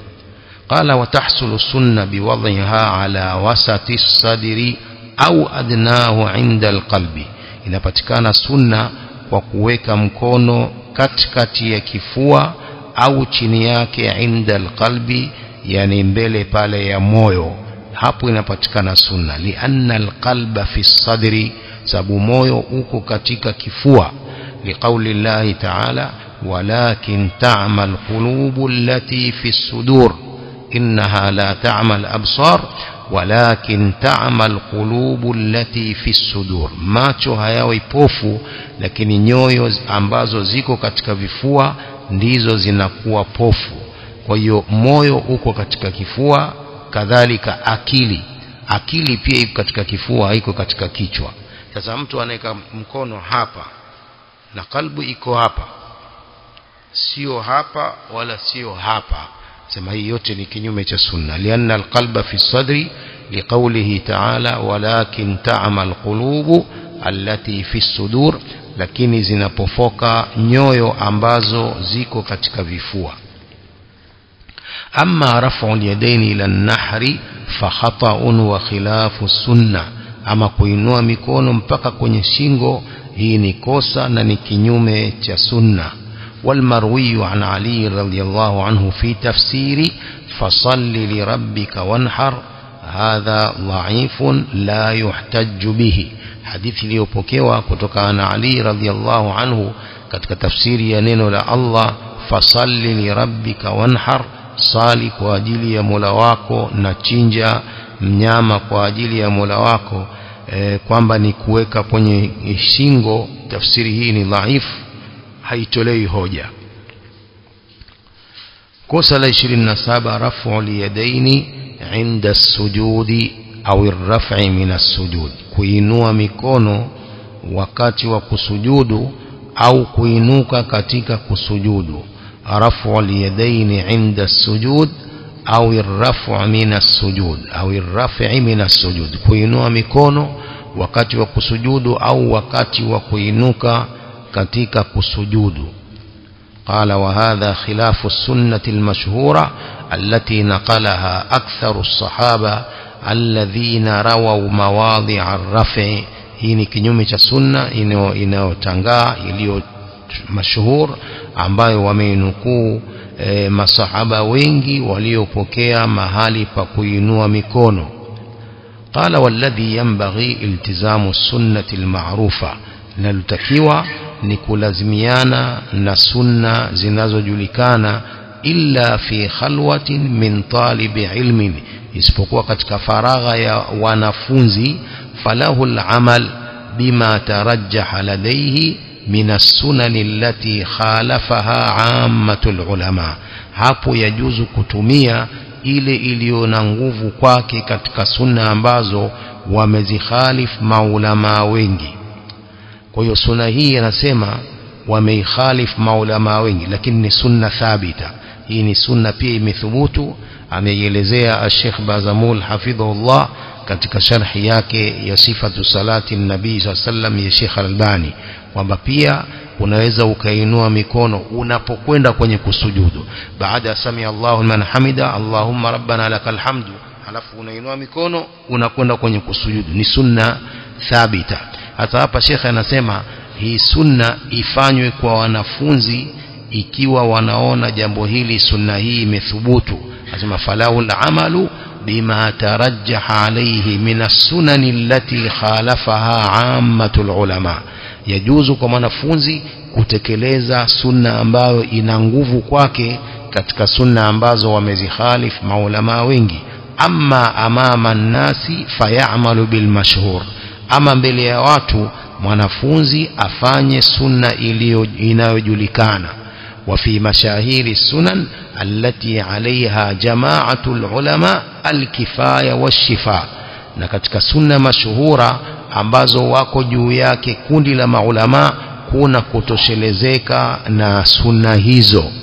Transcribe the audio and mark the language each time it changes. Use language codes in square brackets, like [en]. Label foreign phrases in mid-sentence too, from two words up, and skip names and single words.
[ar] قال وتحصل السنة بوضعها على وسط الصدر أو أدناه عند القلب, [sw] inapatikana sunna kwa kuweka mkono katikati ya kifua au chini yake [ar] عند القلب, [sw] yani mbele pale ya moyo, hapo inapatikana sunna. [ar] لأن القلب في الصدر, [sw] sababu moyo uko katika kifua. [ar] لقول الله تعالى ولكن تعمى القلوب التي في الصدور إنها لا تعمى الأبصار ولكن تعمى القلوب التي في الصدور, [sw] macho hayawi pofu, lakini nyoyo ambazo ziko katika vifua ndizo zinakuwa pofu. Kwa hiyo moyo uko katika kifua, kadhalika akili pia iko katika kifua, haiko katika kichwa. Sasa mtu anaweka mkono hapa na kalbu iko hapa, sio hapa wala sio hapa, sema hii yote ni kinyume cha sunna. [ar] لأن القلب في الصدر لقوله تعالى ولكن تعمى القلوب التي في الصدور, [sw] lakini zinapofoka nyoyo ambazo ziko katika vifua. [ar] أما رفع اليدين إلى النحر فخطأ وخلاف السنة, [sw] ama kuinua mikono mpaka kwenye shingo, hii ni kosa na ni kinyume cha sunna. [ar] والمروي عن علي رضي الله عنه في تفسير فصل لربك وانحر هذا ضعيف لا يحتج به. [sw] hadithi iliyopokewa kutoka na Ali [ar] رضي الله عنه [sw] katika tafsiri ya neno la Allah, [ar] فصل لربك وانحر, [sw] sali kwa ajili ya Mola wako na chinja mnyama kwa ajili ya Mola wako, kwamba ni kuweka kwenye shingo. Tafsiri hii ni dhaifu, haitolei hoja. Kosa la [ar] 27 رفع اليدين عند السجود أو الرفع من السجود, [sw] kuinua mikono wakati wa kusujudu au kuinuka katika kusujudu. [ar] رفع اليدين عند السجود أو الرفع من السجود أو الرفع من السجود, [sw] kuinua mikono wakati wa kusujudu au wakati wa kuinuka katika kusujudu. [ar] قال وهذا خلاف السنة المشهورة التي نقلها أكثر الصحابة الذين رووا مواضع الرفع. [sw] hii ni kinyume cha sunna inayotangaa iliyo mashhur ambayo wameinukuu masahaba wengi waliopokea mahali pa kuinua mikono. [ar] قال والذي ينبغي التزام السنة المعروفة, [sw] nalutakiwa ni kulazimiana na sunna zinazojulikana, [ar] إلا في خلوة من طلبة العلم, [sw] isipokuwa katika faragha ya wanafunzi. [ar] فله العمل بما ترجح لديه من السنن التي خالفها عامة العلماء, [sw] hapo yajuzu kutumia ile iliyo na nguvu kwake katika sunna ambazo wamezikhalif maulama wengi. Kwa hiyo sunna hii anasema wameikhalif maulama wengi, lakini ni sunna thabita. Hii ni sunna pia imethubutu, ameielezea Sheikh Bazamul hafidhahullah katika sharhi yake ya sifatu salati nabii [ar] صلى الله عليه وسلم [sw] ya Sheikh Al-Albani, kwamba pia unaweza ukainua mikono unapokwenda kwenye kusujudu. [ar] Baada سمع الله لمن حمده اللهم ربنا لك الحمد, [sw] halafu unainua mikono unakwenda kwenye kusujudu. Ni sunna thabita. Hata hapa Sheikh anasema hii sunna ifanywe kwa wanafunzi ikiwa wanaona jambo hili sunna hii imethubutu. Anasema [ar] فله العمل بما ترجح عليه من السنن التي خالفها عامة العلماء, [sw] yajuzu kwa mwanafunzi kutekeleza sunna ambayo ina nguvu kwake katika sunna ambazo wamezikhalif maulama wengi. [ar] أما أمام الناس فيعمل بالمشهور, [sw] ama mbele ya watu mwanafunzi afanye sunna inayojulikana. [ar] وفي مشاهير السنن التي عليها جماعة العلماء الكفاية والشفاء, [sw] na katika sunna mashuhura ambazo wako juu yake kundi la maulama kuna kutoshelezeka na sunna hizo.